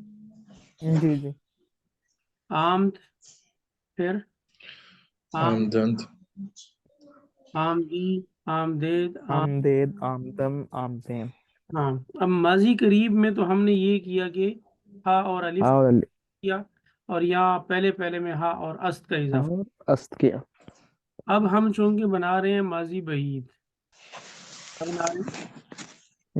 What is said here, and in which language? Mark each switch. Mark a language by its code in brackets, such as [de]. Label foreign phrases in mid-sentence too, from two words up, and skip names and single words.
[ur] جی جی [fa] آمد، پھر آمدند، آمدی، آمدید، آمدید، آمدم، آمدین. [ur] ہاں. اب ماضی قریب میں تو ہم نے یہ کیا کہ ہا اور الف ہا اور کیا، اور یہاں پہلے میں ہا اور است کا اضافہ. اور است کیا. اب ہم چونکہ بنا رہے ہیں ماضی بعید، کیا بنا رہے ہیں؟